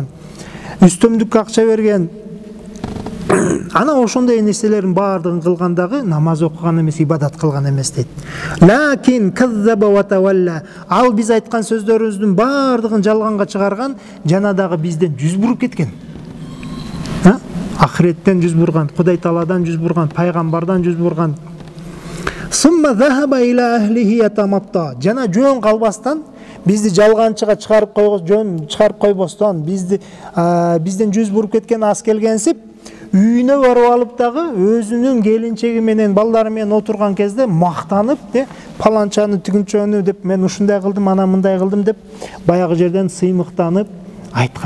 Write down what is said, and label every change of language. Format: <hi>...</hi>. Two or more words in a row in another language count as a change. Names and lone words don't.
<ky>Үстөмдүккө акча берген. Ана ошондой нерселердин баардыгын кылгандагы намаз окуган эмес, ибадат кылган эмес дейт.</ky> <ar>ولكن كذب وتولى.</ar> <ky>Ал биз айткан сөздөрүбүздүн баардыгын жалганга чыгарган, жана дагы бизден жүз буруп кеткен. Ахиреттен жүз бурган, Кудай Тааладан жүз бурган, пайгамбардан жүз бурган.</ky> <ar>ثم ذهب إلى أهله يتمطى.</ar> <ky>Жана жөн калбастан бизди жалганчыга чыгарып койбостон, бизден жүз буруп кеткен ас келгенсип, үйүнө барып алып дагы өзүнүн келинчеги менен балдары менен отурган кезде мактанып, паланчаны тигинчөнү деп мен ушундай кылдым, ана мындай кылдым деп баягы жерден сыймыктанып айткан.</ky>